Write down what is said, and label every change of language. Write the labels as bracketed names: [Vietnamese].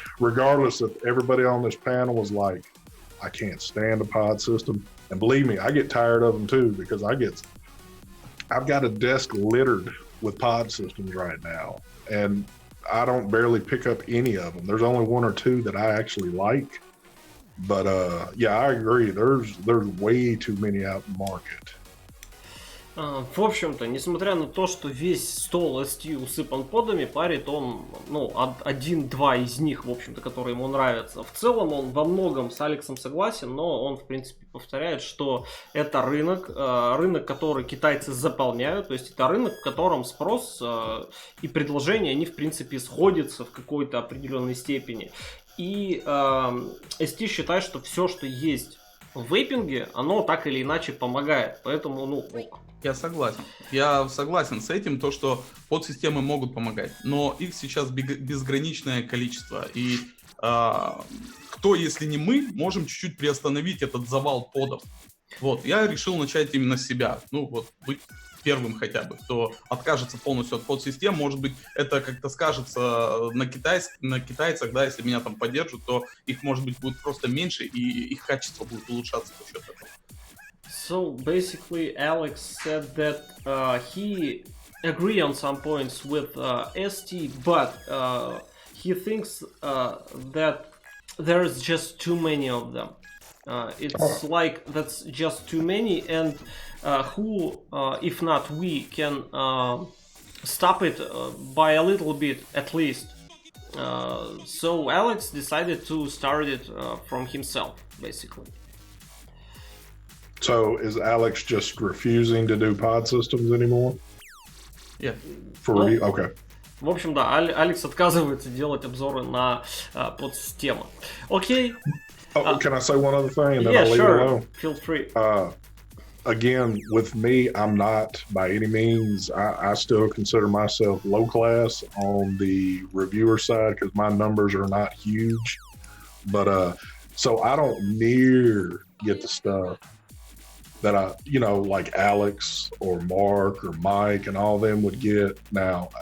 [English] Regardless if everybody on this panel is like, I can't stand a pod system, and believe me, I get tired of them too, because I've got a desk littered with pod systems right now, and I don't barely pick up any of them. There's only one or two that I actually like, but yeah, I agree. There's way too many out in the market. [Russian] В общем-то, несмотря на то, что весь стол ST усыпан подами, парит он, ну, один-два из них, в общем-то, которые ему нравятся. В целом он во многом с Алексом согласен, но он, в принципе, повторяет, что это рынок, который китайцы заполняют, то есть это рынок, в котором спрос и предложение, они, в принципе, сходятся в какой-то определенной степени. И ST считает, что все, что есть в вейпинге, оно так или иначе помогает, поэтому, ну, ок. Я согласен с этим, то, что подсистемы могут помогать, но их сейчас безграничное количество, и кто, если не мы, можем чуть-чуть приостановить этот завал подов. Вот, я решил начать именно с себя, ну вот, быть первым хотя бы, кто откажется полностью от подсистем. Может быть, это как-то скажется на китайцах, да, если меня там поддержат, то их, может быть, будет просто меньше, и их качество будет улучшаться за счет этого. [English] So basically, Alex said that he agree on some points with ST, but he thinks that there's just too many of them. It's like that's just too many, and who, if not we, can stop it by a little bit at least. So Alex decided to start it from himself, basically. So is Alex just refusing to do pod systems anymore? Yeah. For review? Okay. [Russian] В общем, да, Алекс отказывается делать обзоры на подсистемы. Окей. [English] Oh, can I say one other thing and then Yeah, I'll leave sure. it alone? Feel free. Again, with me, I'm not by any means, I still consider myself low class on the reviewer side because my numbers are not huge. But so I don't near get the stuff that I, like Alex or Mark or Mike and all them would get now.